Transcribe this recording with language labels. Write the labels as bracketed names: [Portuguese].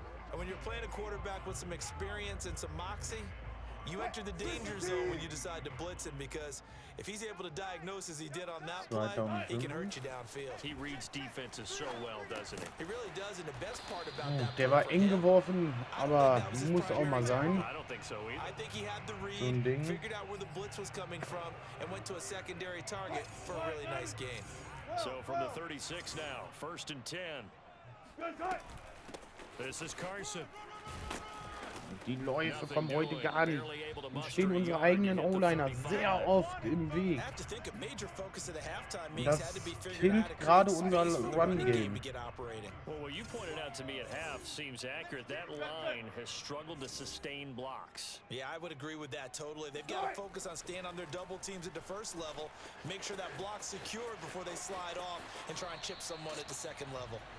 [English] And when you're playing a quarterback with some experience and some moxie, you enter the danger zone when you decide to blitz him, because if he's able to diagnose as he did on that play, he can hurt you downfield. He reads defenses so well, doesn't he? He really does, and the best part about that [German] Der war eng geworfen, aber muss auch mal sein. [English] I think he had the read, figured out where the blitz was coming from, and went to a secondary target for a really nice gain. So from the 36 now, 1st and 10. This is Carson. [German] Die Läufe kommen heute gar nicht. Und stehen unsere eigenen O-Liner sehr oft im Weg. Und das killt gerade unser Run-Game. [English] Well, what you pointed out to me at half seems accurate. That line has struggled to sustain blocks. Yeah, I would agree with that totally. They've got to focus on staying on their double teams at the first level, make sure that block's secured before they slide off and try and chip someone at the second level.